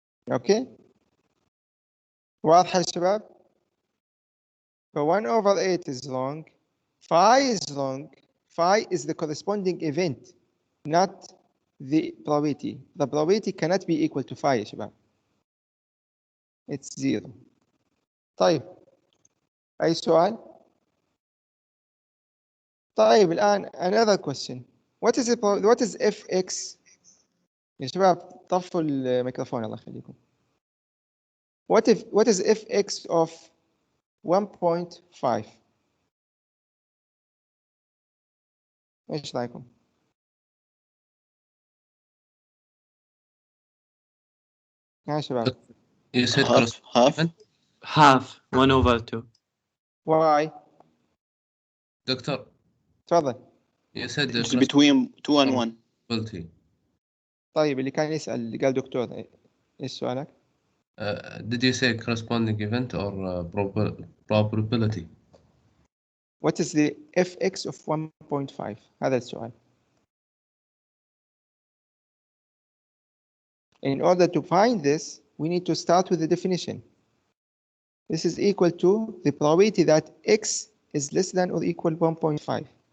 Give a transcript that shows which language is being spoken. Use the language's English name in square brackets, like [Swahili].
[English] Okay? [Arabic] واضحة يا شباب؟ [English] So 1 over 8 is long, phi is long, phi is the corresponding event, not the probability. The probability cannot be equal to phi [Arabic] يا شباب. [English] It's 0. [Arabic] طيب, أي سؤال؟ طيب الآن [English] another question. What is fx? [Arabic] يا شباب طفوا الميكروفون الله يخليكم. [English] What is fx of 1.5? [Arabic] ايش رايكم؟ يا شباب. [English] You said Half 1 over 2. Why? Doctor, [Arabic] تفضل. [English] you said It's between 2 and 1. probability. [Arabic] طيب, اللي كان يسأل اللي قال دكتور ايش سؤالك؟ [English] Did you say corresponding event or probability? What is the fx of 1.5? [Arabic] هذا السؤال. [English] In order to find this, we need to start with the definition. This is equal to the probability that x is less than or equal 1.5.